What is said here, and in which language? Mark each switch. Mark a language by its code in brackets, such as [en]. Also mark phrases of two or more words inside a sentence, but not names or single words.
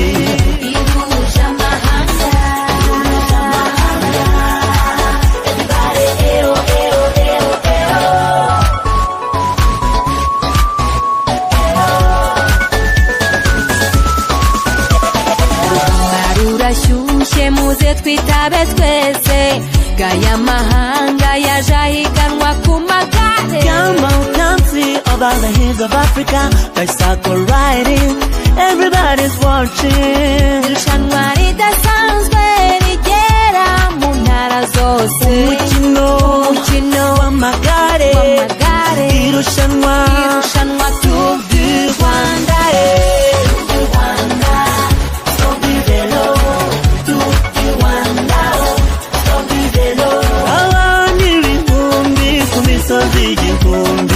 [rw] ihuje amahanga everybody eo eo eo eo barurashyushye muze twitabe twese gaya mahanga yaje ahiganwa ku magare [en] Come on, come see over the hills of Africa. Bicycle riding, everybody's watching. [rw] irushanwa ridasanzwe rigera mu ntara zose Umukino w'amagare irushanwa Tour du Rwanda abantu ibihumbi ku misozi igihumbi